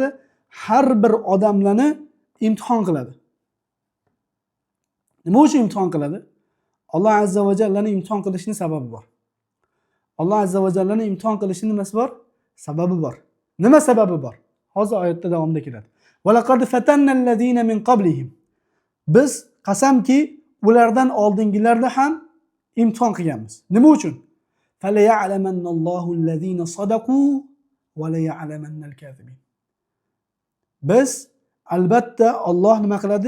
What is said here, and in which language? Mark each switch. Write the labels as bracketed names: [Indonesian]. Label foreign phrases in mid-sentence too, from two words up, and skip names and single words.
[Uzbek] Har bir odamlarni imtihon qiladi. Nima uchun imtihon qiladi? [Arabic] الله عز وجل [Uzbek] imtihon qilishning sababi bor. [Arabic] الله عز وجل [Uzbek] imtihon qilishning nimasi bor? Sababi bor. Nima sababi bor? Hozir oyatda davomida keladi. [Arabic] ولقد فتنا الذين من قبلهم. [Uzbek] Biz qasamki ulardan oldingilarda ham imtihon qilganmiz. Nima uchun? [Arabic] فليعلمن الله الذين صدقوا وليعلمن الكاذبين. [Uzbek] Biz albatta Alloh nima qiladi?